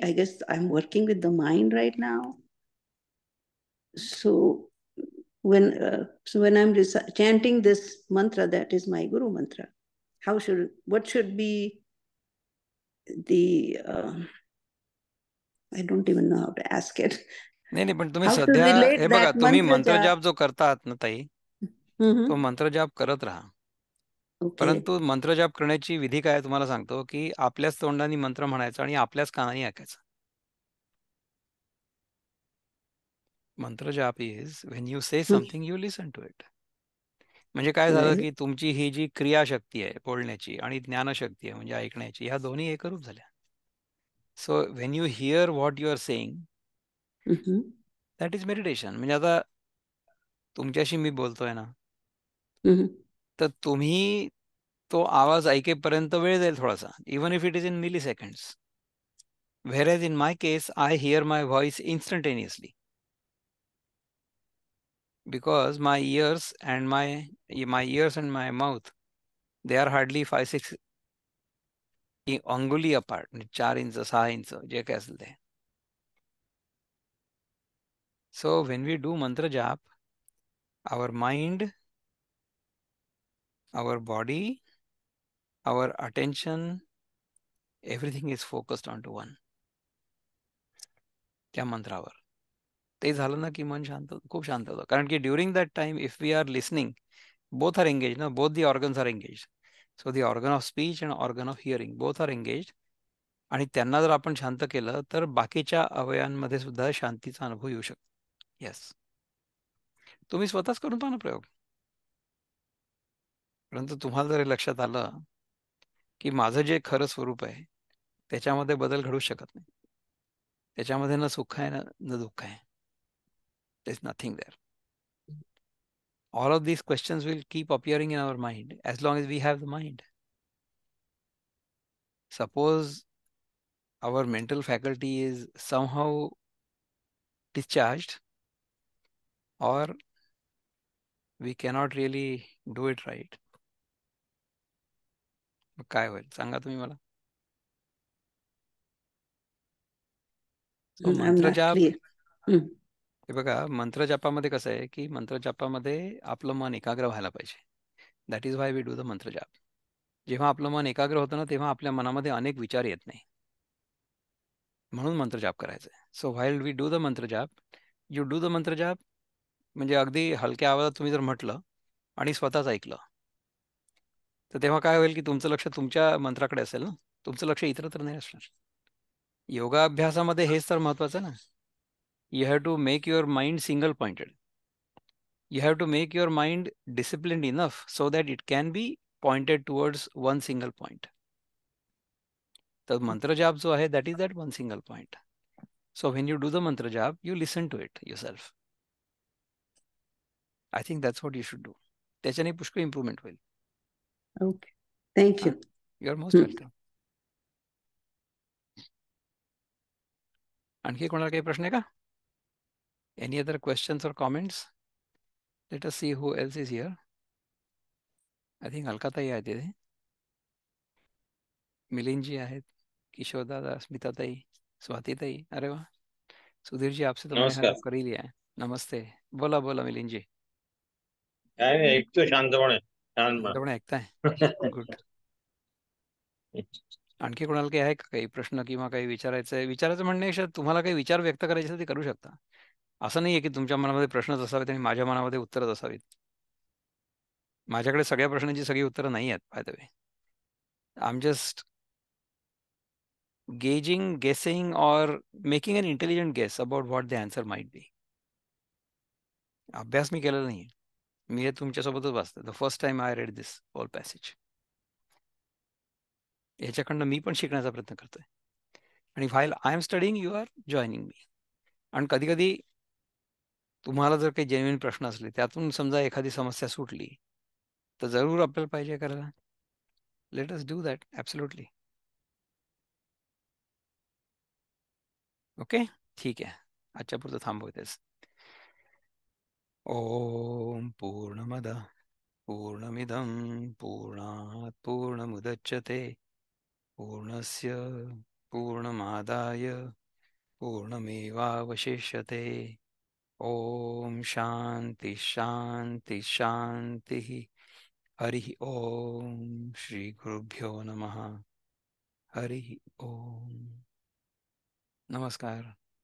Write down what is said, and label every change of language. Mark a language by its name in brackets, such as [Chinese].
[English] I guess I'm working with the mind right now. So when I'm chanting this mantra, that is my Guru mantra. What should be the I don't even know how to ask it. [Marathi] नाही, नाही. पण तुम्ही [English] How to [Marathi] सध्या [English] relate [Marathi] हे बघा, [English] that [Marathi] तुम्ही mantra jap? मंत्रजाप जो करतात ना ताई, तो Mm-hmm. मंत्रजाप करत राहा. [English] Okay. [Marathi] परंतु मंत्रजाप करण्याची विधी काय आहे तुम्हाला सांगतो, की आपल्याच तोंडाने मंत्र म्हणायचा आणि आपल्याच कानाने ऐकायचं. [English] मंत्रजाप is when you say something you listen to it. [Marathi] म्हणजे काय झालं, [English] Right. [Marathi] की तुमची ही जी क्रियाशक्ती आहे बोलण्याची आणि ज्ञानशक्ती आहे म्हणजे ऐकण्याची, ह्या दोन्ही एकरूप झाल्या. [English] So when you hear what you are saying, Mm-hmm. That is meditation. [Marathi] म्हणजे आता तुमच्याशी मी बोलतोय ना, Mm-hmm. तर तुम्ही तो आवाज ऐकेपर्यंत वेळ जाईल थोडासा, [English] Even if it is in milliseconds. Whereas in my case, I hear my voice instantaneously because my ears and my mouth, they are hardly 5-6 अंगुली apart, [Marathi] म्हणजे 4 इंच 6 इंच जे काय असेल ते. [English] so when we do मंत्र जाप, our mind, our body, our attention, everything is focused onto one, [Marathi] त्या मंत्रावर. ते झालं ना की मन शांत होतं, खूप शांत होतं. कारण की [English] During that time if we are listening, both are engaged, no? Both the organs are engaged. So the organ of speech and organ of hearing, both are engaged. [Marathi] आणि त्यांना जर आपण शांत केलं तर बाकीच्या अवयवांमध्ये सुद्धा शांतीचा अनुभव येऊ शकतो. येस, तुम्ही स्वतःच करून पहा ना प्रयोग. परंतु तुम्हाला जर हे लक्षात आलं की माझं जे खरं स्वरूप आहे त्याच्यामध्ये बदल घडू शकत नाही, त्याच्यामध्ये न सुख आहे न दुःख आहे, [English] There is nothing there. All of these questions will keep appearing in our mind as long as we have the mind. Suppose our mental faculty is somehow discharged, or we cannot really do it right, [Marathi] मग काय होईल सांगा तुम्ही मला. [English] so I'm not [Marathi] मंत्रजाप, [English] clear. Mm. [Marathi] हे बघा, मंत्रजापामध्ये कसं आहे की मंत्रजापामध्ये आपलं मन एकाग्र व्हायला पाहिजे. [English] That is why we do the मंत्रजाप. [Marathi] जेव्हा आपलं मन एकाग्र होतं ना, तेव्हा आपल्या मनामध्ये अनेक विचार येत नाही, म्हणून मंत्रजाप करायचं आहे. [English] so while we do the मंत्रजाप, [Marathi] you do the मंत्रजाप, म्हणजे अगदी हलक्या आवाजात तुम्ही जर म्हटलं आणि स्वतःच ऐकलं, तर तेव्हा काय होईल की तुमचं लक्ष तुमच्या मंत्राकडे असेल ना, तुमचं लक्ष इतरत्र नाही असणार. योगाभ्यासामध्ये हेच तर महत्वाचं ना. [English] You have to make your mind single pointed. You have to make your mind disciplined enough so that it can be pointed towards one single point. [Marathi] तर मंत्र जाप जो आहे, [English] that is that one single point. So when you do the mantra jap, you listen to it yourself. I think that's what you should do. [Marathi] त्याच्याने पुष्कळ improvement होईल. [English] Okay. Thank you. You are most Mm. Welcome. [Marathi] आणखी कोणाला काही प्रश्न आहे का? [English] Any other questions और comments? Let us see who else is here. I think [Marathi] अलकाताई आहे तिथे, मिलिंदजी आहेत, किशोरदादा, स्मिताताई, स्वातीताई. अरे वा, [Hindi] सुधीर जी, आपसे तो मैंने नमस्कार. कर ही लिया है. नमस्ते. [Marathi] बोला बोला [Hindi] मिलिंद जी. [Marathi] काय नाही, ऐकतो शांतपणे. छान बा. शांतपणे ऐकताय, गुड. आणखी कोणाला काही आहे का काही प्रश्न किंवा काही विचारायचं आहे? विचारायचं म्हणण्यापेक्षा तुम्हाला काही विचार व्यक्त करायचे असेल ते करू शकता. असं नाहीये की तुमच्या मनामध्ये प्रश्नच असावेत आणि माझ्या मनामध्ये उत्तरच असावीत. माझ्याकडे सगळ्या प्रश्नांची सगळी उत्तरं नाही आहेत, [English] By the way. I am just gauging, guessing, or making an intelligent guess about what the answer might be. [Marathi] अभ्यास मी केलेला नाहीये, मी हे तुमच्यासोबतच वाचतोय. [English] The first time I read this whole passage. [Marathi] याच्याकडनं मी पण शिकण्याचा प्रयत्न करतोय. आणि [English] While I am studying, you are joining me. [Marathi] आणि कधी कधी तुम्हाला जर काही जेन्युइन प्रश्न असले, त्यातून समजा एखादी समस्या सुटली, तर जरूर आपल्याला पाहिजे करायला. [English] Let us do that, absolutely. [Marathi] Okay, ठीक आहे. आजच्या पुरतं थांबवतेस. [Sanskrit] ॐ पूर्णमदः पूर्णमिदं पूर्णात् पूर्णमुदच्यते पूर्णस्य पूर्णमादाय पूर्णमेवावशिष्यते ॐ शान्ति शान्ति शान्तिः हरिः ॐ श्रीगुरुभ्यो नमः हरिः ॐ नमस्कार.